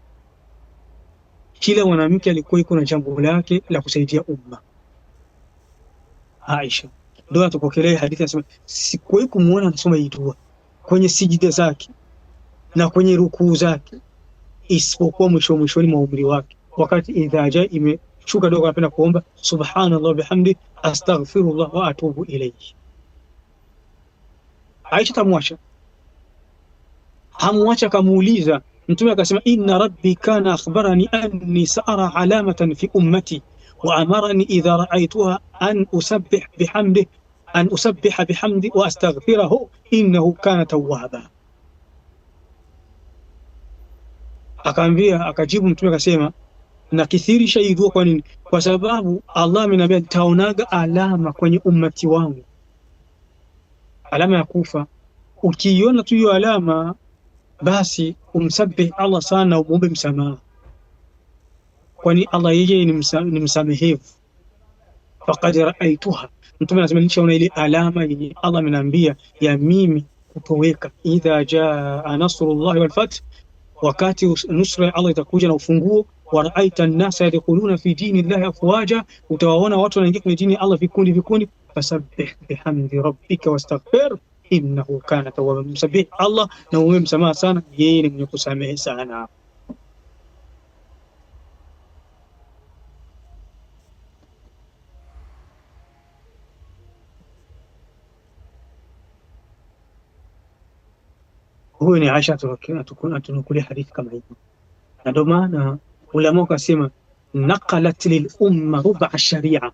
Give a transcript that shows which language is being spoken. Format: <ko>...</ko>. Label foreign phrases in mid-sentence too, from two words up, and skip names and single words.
<sw>Kila mwanamke alikuwa iko na jambo lake la kusaidia umma. Aisha ndio atupokelea hadithi, anasema sikuwahi kumuona anasoma hii dua kwenye sijida zake na kwenye rukuu zake, isipokuwa mwishoni mwa umri wake, wakati</sw> <ar>إذا جاء</ar> <sw>imeshuka dogo, anapenda kuomba</sw> <ar>سبحان الله بحمده أستغفر الله وأتوب إليه.</ar> <sw>Aisha hamwacha, kamuuliza mtume akasema,</sw> <ar>إن ربي كان أخبرني أني سأرى علامة في أمتي وأمرني إذا رأيتها أن أسبح بحمده وأستغفره إنه كان توابا.</ar> <sw>Akajibu mtume akasema, na kithirisha hii dua. Kwa nini? Kwa sababu Allah ameniambia taonaga alama kwenye ummati wangu, alama ya kufa. Ukiiona tu hiyo alama, basi umsabbih Allah sana, umuombe msamaha, kwani Allah yeye ni msamehevu.</sw> <ar>فقد رأيتها,</ar> <sw>mtume anasema nishaona ile alama yenye Allah ameniambia ya mimi kutoweka.</sw> <ar>إذا جاء نصر الله والفتح,</ar> <sw>wakati nusra ya Allah itakuja na ufunguo.</sw> <ar>ورأيت الناس يدخلون في دين الله أفواجا,</ar> <sw>utawaona watu wanaingia kwenye dini ya Allah vikundi vikundi.</sw> <ar>فسبح بحمد ربك واستغفره إنه كان توابا,</ar> <sw>msabih Allah na uwe msamaha sana, yeye ni mwenye kusamehe sana. Huyu ni Aisha atunukulia hadithi kama hivi, na ndio maana ulama wakasema</sw> <ar>نقلت للأمة ربع الشريعة.</ar>